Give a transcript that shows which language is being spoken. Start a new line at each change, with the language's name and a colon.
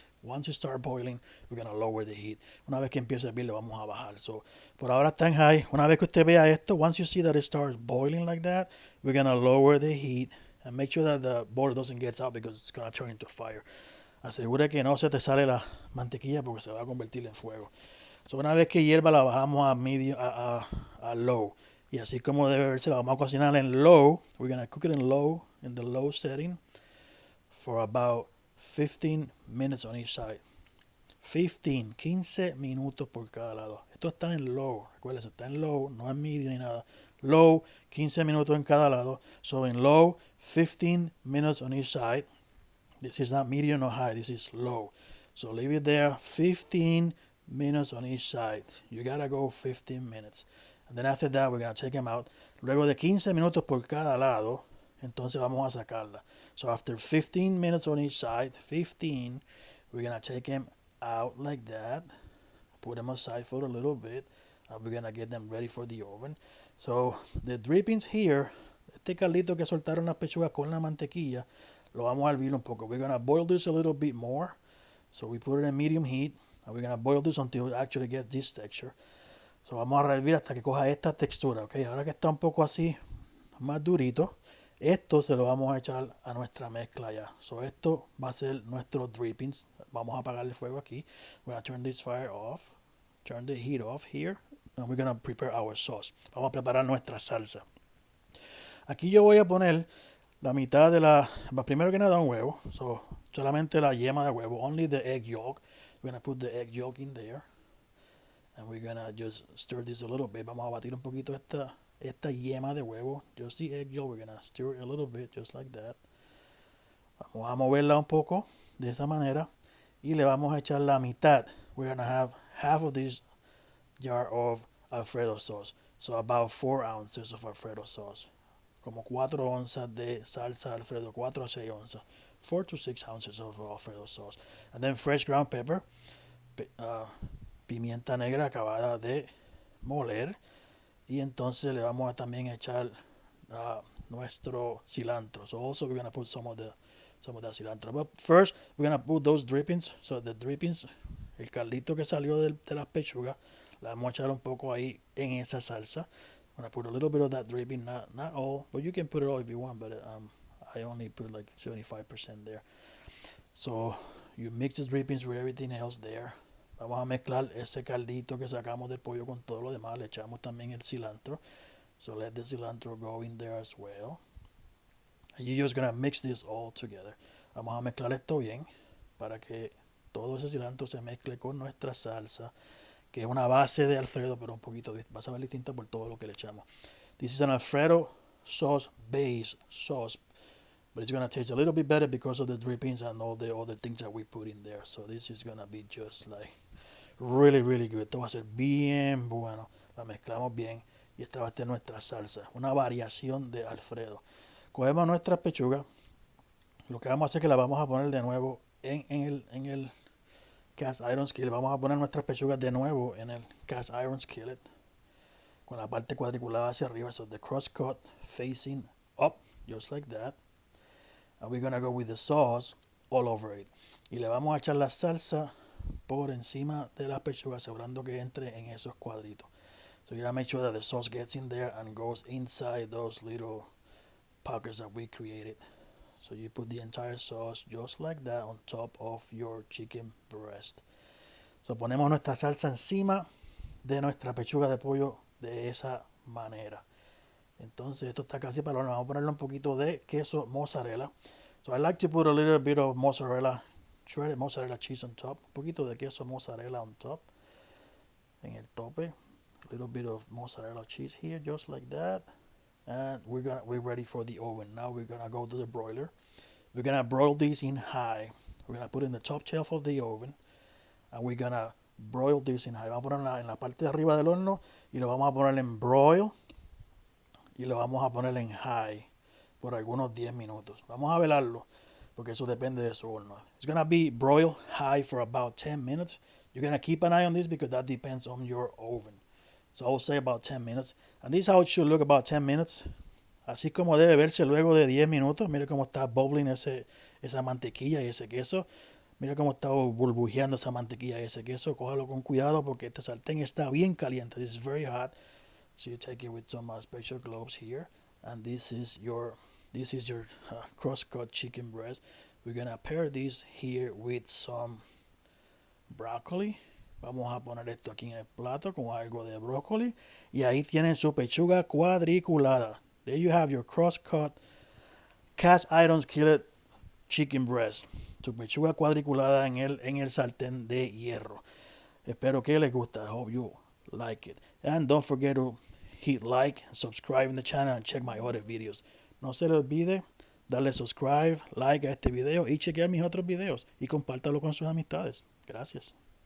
English: Once it starts boiling, we're gonna lower the heat.
Spanish: Una vez que empiece a hervir, lo vamos a bajar. So por ahora está en high. Una vez que usted vea esto,
English: once you see that it starts boiling like that, we're gonna lower the heat and make sure that the butter doesn't get out because it's gonna turn into fire.
Spanish: Asegure que no se te sale la mantequilla porque se va a convertir en fuego. So una vez que hierva la bajamos a medium, a low. Y así como debe verse, la vamos a cocinar en low.
English: We're gonna cook it in the low setting, for about 15 minutes on each side.
Spanish: 15 minutos por cada lado. Esto está en low, recuérdense, está en low, no en medium ni nada. Low, 15 minutos en cada lado.
English: So in low, 15 minutes on each side. This is not medium or high, this is low. So leave it there, 15 minutes on each side. You gotta go 15 minutes. And then after that, we're gonna take them out.
Spanish: Luego de 15 minutos por cada lado, entonces vamos a sacarla.
English: So after 15 minutes on each side, 15, we're gonna take them out like that. Put them aside for a little bit. And we're gonna get them ready for the oven. So the drippings here,
Spanish: este caldito que soltaron las pechugas con la mantequilla, lo vamos a hervir un poco.
English: We're gonna boil this a little bit more. So we put it in medium heat. And we're gonna boil this until it actually gets this texture.
Spanish: So vamos a hervir hasta que coja esta textura, ¿ok? Ahora que está un poco así, más durito, esto se lo vamos a echar a nuestra mezcla ya. So esto va a ser nuestro drippings. Vamos a apagar el fuego aquí.
English: We're gonna turn this fire off. Turn the heat off here. And we're gonna prepare our sauce.
Spanish: Vamos a preparar nuestra salsa. Aquí yo voy a poner la mitad de la... Primero que nada un huevo. So, solamente la yema de huevo.
English: Only the egg yolk. We're gonna put the egg yolk in there. And we're gonna just stir this a little bit.
Spanish: Vamos a batir un poquito esta yema de huevo.
English: Just the egg yolk. We're gonna stir it a little bit, just like that.
Spanish: Vamos a moverla un poco de esa manera. Y le vamos a echar la mitad.
English: We're gonna have half of this jar of Alfredo sauce. So about 4 ounces of Alfredo sauce.
Spanish: Como 4 onzas de salsa Alfredo. 4 a 6 onzas.
English: 4 to 6 ounces of Alfredo sauce. And then fresh ground pepper.
Spanish: Pimienta negra acabada de moler. Y entonces le vamos a también echar nuestro cilantro.
English: So also we're going to put some of that cilantro. But first we're going to put those drippings. So the drippings,
Spanish: el caldito que salió de las pechugas, la vamos a echar un poco ahí en esa salsa.
English: I'm going to put a little bit of that dripping, not all, but you can put it all if you want, but I only put like 75% there. So you mix the drippings with everything else there.
Spanish: Vamos a mezclar ese caldito que sacamos del pollo con todo lo demás. Le echamos también el cilantro.
English: So let the cilantro go in there as well. And you're just going to mix this all together.
Spanish: Vamos a mezclar esto bien para que todo ese cilantro se mezcle con nuestra salsa, que es una base de Alfredo, pero un poquito va a saber distinta por todo lo que le echamos.
English: This is an Alfredo sauce based sauce, but it's going to taste a little bit better because of the drippings and all the other things that we put in there. So this is going to be just like really, really good.
Spanish: Esto va a ser bien bueno. La mezclamos bien y esta va a ser nuestra salsa. Una variación de Alfredo. Cogemos nuestras pechugas. Lo que vamos a hacer es que la vamos a poner de nuevo en el Cast Iron Skillet. Vamos a poner nuestras pechugas de nuevo en el Cast Iron Skillet. Con la parte cuadriculada hacia arriba.
English: So the cross cut facing up. Just like that. And we're going to go with the sauce all over it.
Spanish: Y le vamos a echar la salsa por encima de las pechugas, asegurando que entre en esos cuadritos.
English: So you gotta make sure that the sauce gets in there and goes inside those little pockets that we created. So you put the entire sauce just like that on top of your chicken breast.
Spanish: So ponemos nuestra salsa encima de nuestra pechuga de pollo de esa manera. Entonces esto está casi para lo vamos a ponerle un poquito de queso mozzarella.
English: So I like to put a little bit of mozzarella, shredded mozzarella cheese on top.
Spanish: Un poquito de queso mozzarella
English: on top.
Spanish: En el tope.
English: A little bit of mozzarella cheese here, just like that. And we're ready for the oven. Now we're gonna go to the broiler. We're gonna broil these in high. We're gonna put it in the top shelf of the oven. And we're gonna broil this in high.
Spanish: Vamos a ponerla en la parte de arriba del horno y lo vamos a poner en broil. Y lo vamos a poner en high por algunos 10 minutos. Vamos a velarlo porque eso depende de su horno.
English: It's gonna be broil high for about 10 minutes. You're gonna keep an eye on this because that depends on your oven. So I'll say about 10 minutes. And this is how it should look about 10 minutes.
Spanish: así como debe verse luego de 10 minutos. Mire cómo está bubbling esa mantequilla y ese queso. Mira cómo está burbujeando esa mantequilla y ese queso. Cójalo con cuidado porque este sartén está bien caliente.
English: It's very hot. So you take it with some special gloves here. And this is your cross-cut chicken breast. We're gonna pair this here with some broccoli.
Spanish: Vamos a poner esto aquí en el plato con algo de brócoli. Y ahí tienen su pechuga cuadriculada.
English: There you have your cross-cut Cast Iron Skillet chicken breast.
Spanish: Su pechuga cuadriculada en el sartén de hierro. Espero que les guste.
English: I hope you like it. And don't forget to hit like, subscribe in the channel, and check my other videos.
Spanish: No se le olvide darle subscribe, like a este video y chequear mis otros videos y compártalo con sus amistades. Gracias.